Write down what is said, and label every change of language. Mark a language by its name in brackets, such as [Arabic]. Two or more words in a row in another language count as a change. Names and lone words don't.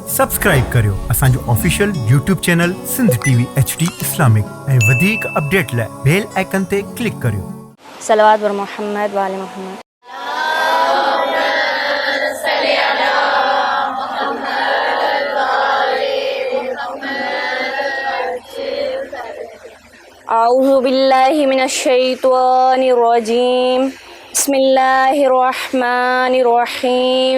[Sindhi] सब्सक्राइब करियो असांजो [English] official YouTube channel [Sindhi] सिंध टीवी HD इस्लामिक ऐं वधीक अपडेट लाइ [English] bell icon [Sindhi] ते क्लिक करियो। [Arabic] صلوات بر محمد و آل محمد. أعوذ بالله من الشيطان الرجيم. بسم الله الرحمن الرحيم.